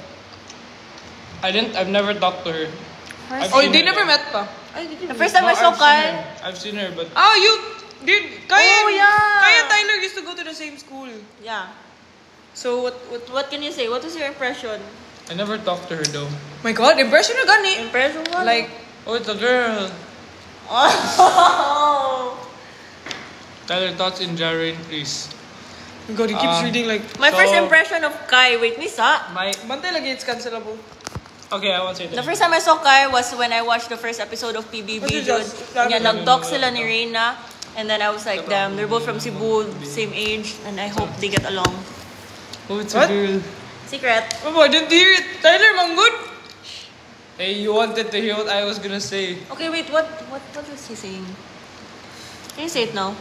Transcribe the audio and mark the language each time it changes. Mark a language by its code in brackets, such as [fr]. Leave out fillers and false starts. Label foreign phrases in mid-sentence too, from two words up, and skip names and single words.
[en] I've never talked to her. I've Oh, seen they her. never met pa. The first time I saw I've seen Kai. her. I've seen her, but Ah, you... Dude, Kaya, Oh, yeah. Kaya and Tyler used to go to the same school. Yeah. So, What can you say? What was your impression? I never talked to her though. My God, impression [ceb] na gani. [tl] Impression mo? [en] Like, Oh, it's a girl. Oh. Tyler, thoughts in Jaren, please. my God, he keeps Ah. reading like... My first So- impression of Kai. Wait, Misa. My [ceb] Bantay lagi, [en] it's cancelable. okay, I won't say The that. first time I saw Kai was when I watched the first episode of PBB. What is Dude. that? Yeah, [tl] nag-talk sila ni Reina. [en] And then I was like, damn, they're both from Cebu, same age. And I hope they get along. Oh, it's What? a girl. Secret. Oh, I didn't hear it. Tyler, manggod. Hey, you wanted to hear what I was gonna say. Okay, wait, what was he saying? Can you say it now?